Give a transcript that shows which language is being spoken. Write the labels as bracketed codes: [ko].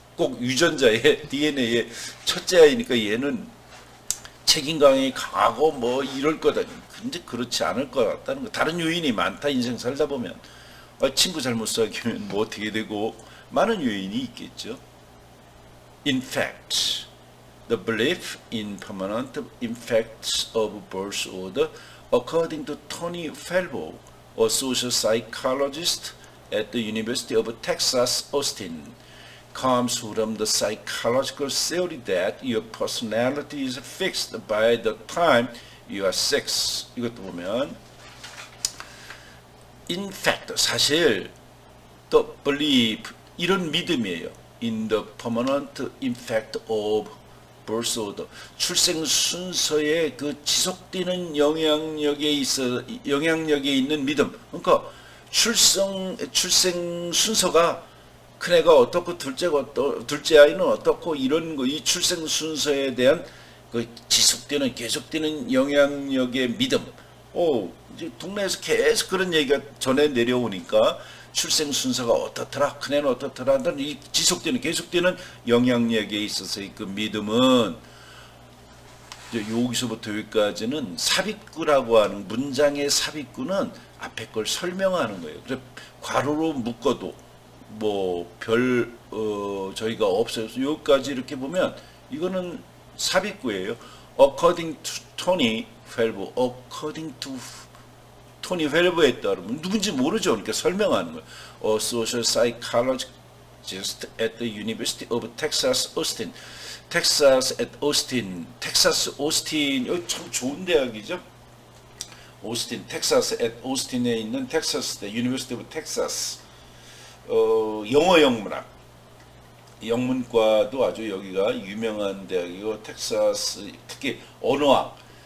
[ko] 꼭 유전자의 DNA의 첫째 아이니까 얘는 책임감이 강하고 이럴 거다. 근데 그렇지 않을 것 같다는 거. 다른 요인이 많다. 인생 살다 보면 친구 잘못 사귀면 어떻게 되고 많은 요인이 있겠죠. [en] In fact, the belief in permanent effects of birth order, according to Tony Falvo, a social psychologist at the University of Texas, Austin, comes from the psychological theory that your personality is fixed by the time you are 6. [ko] 이것도 보면 [en] in fact, [ko] 사실 [en] the belief, [ko] 이런 믿음이에요. [en] in the permanent effect of birth order, [ko] 출생 순서의 그 지속되는 영향력에 있는 믿음. 그러니까 출생 순서가 큰애가 어떻고 둘째 아이는 어떻고 이런 거, 이 출생 순서에 대한 그 지속되는 계속되는 영향력의 믿음. 이제 동네에서 계속 그런 얘기가 전해 내려오니까 출생 순서가 어떻더라, 큰애는 어떻더라, 이 지속되는 계속되는 영향력에 있어서의 그 믿음은 이제 여기서부터 여기까지는 삽입구라고 하는 문장의 삽입구는 앞에 걸 설명하는 거예요. 그래서 괄호로 묶어도 뭐 저희가 없어요. 여기까지 이렇게 보면 이거는 삽입구예요. [en] According to Tony Felb, according to [ko] 토니 펠버에 따르면 누군지 모르죠. 그러니까 설명하는 거예요. [en] A social psychologist at the University of Texas Austin. [ko] 텍사스 at Austin. 텍사스 오스틴 여기 참 좋은 대학이죠. 오스틴, 텍사스 [en] at Austin [ko] 에 있는 텍사스대 University of Texas. 영어 영문학. 영문과도 아주 여기가 유명한 대학이고 텍사스 특히 언어학.